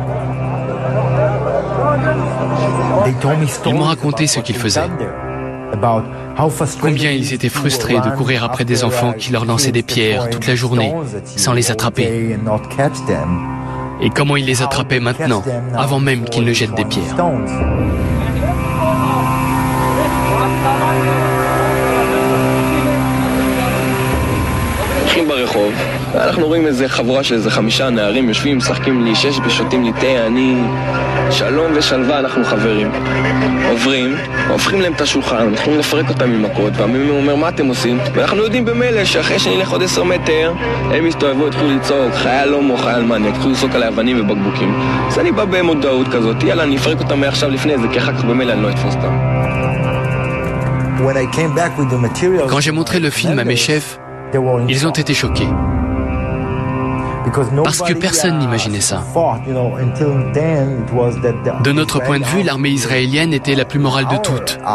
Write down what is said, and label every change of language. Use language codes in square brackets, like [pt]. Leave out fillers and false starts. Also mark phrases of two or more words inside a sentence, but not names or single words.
[fr] Ils m'ont raconté ce qu'ils faisaient. Combien ils étaient frustrés de courir après des enfants qui leur lançaient des pierres toute la journée sans les attraper. Et comment ils les attrapaient maintenant, avant même qu'ils ne jettent des pierres. [he] ברחוב, ואנחנו רואים איזה חבורה של איזה 5 נערים יושבים, משחקים לי 6 ושותים לי תה, אני שלום ושלווה, אנחנו חברים. עוברים, הופכים להם את השולחן, מתחילים לפרק אותם ממכות, והמ"מ אומר מה אתם עושים? ואנחנו יודעים במילא שאחרי שנלך עוד 10 מטר, הם יסתובבו, התחילו לצעוק, חייל הומו, חייל מניאק, התחילו לצעוק עלי אבנים ובקבוקים. אז אני בא במודעות כזאת, יאללה, אני אפרק אותם מעכשיו לפני זה, כי אחר כך במילא אני לא אתפוס אותם. [fr] Quand j'ai montré le film à mes chefs, ils ont été choqués. Parce que personne n'imaginait ça. De notre point de vue, l'armée israélienne était la plus morale de toutes.